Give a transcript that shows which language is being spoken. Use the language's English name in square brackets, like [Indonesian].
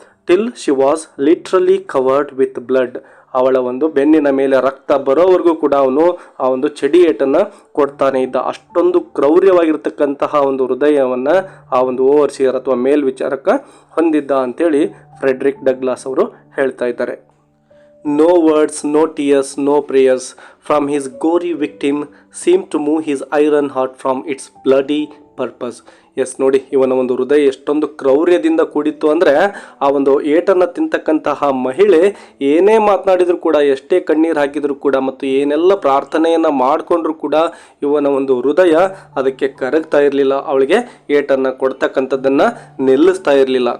[English] till she was literally covered with blood, [Kannada] ಅವಳ ಒಂದು ಬೆನ್ನಿನ ಮೇಲೆ ರಕ್ತ ಬರೋವರೆಗೂ ಕೂಡ ಅವನು ಆ ಒಂದು ಚಡಿ ಏಟನ್ನು ಕೊಡ್ತಾನೆ ಇದ್ದ. ಅಷ್ಟೊಂದು ಕ್ರೌರ್ಯವಾಗಿರ್ತಕ್ಕಂತಹ ಒಂದು ಹೃದಯವನ್ನು ಆ ಒಂದು ಓವರ್ಸಿಯರ್ ಅಥವಾ ಮೇಲ್ವಿಚಾರಕ ಹೊಂದಿದ್ದ ಅಂತೇಳಿ ಫ್ರೆಡ್ರಿಕ್ ಡಗ್ಲಾಸ್ ಅವರು ಹೇಳ್ತಾ ಇದ್ದಾರೆ. [English] No words, no tears, no prayers from his gory victim seemed to move his iron heart from its bloody purpose. [Kannada] S, ನೋಡಿ ಇವನ ಒಂದು ಹೃದಯ ಎಷ್ಟೊಂದು ಕ್ರೌರ್ಯದಿಂದ ಕೂಡಿತ್ತು ಅಂದರೆ ಆ ಒಂದು ಏಟನ್ನು ತಿಂತಕ್ಕಂತಹ ಮಹಿಳೆ ಏನೇ ಮಾತನಾಡಿದ್ರು ಕೂಡ, ಎಷ್ಟೇ ಕಣ್ಣೀರು ಹಾಕಿದ್ರು ಕೂಡ ಮತ್ತು ಏನೆಲ್ಲ ಪ್ರಾರ್ಥನೆಯನ್ನು ಮಾಡಿಕೊಂಡ್ರು ಕೂಡ ಇವನ ಒಂದು ಹೃದಯ ಅದಕ್ಕೆ ಕರಗ್ತಾ ಇರಲಿಲ್ಲ. ಅವಳಿಗೆ ಏಟನ್ನು ಕೊಡ್ತಕ್ಕಂಥದ್ದನ್ನು ನಿಲ್ಲಿಸ್ತಾ ಇರಲಿಲ್ಲ.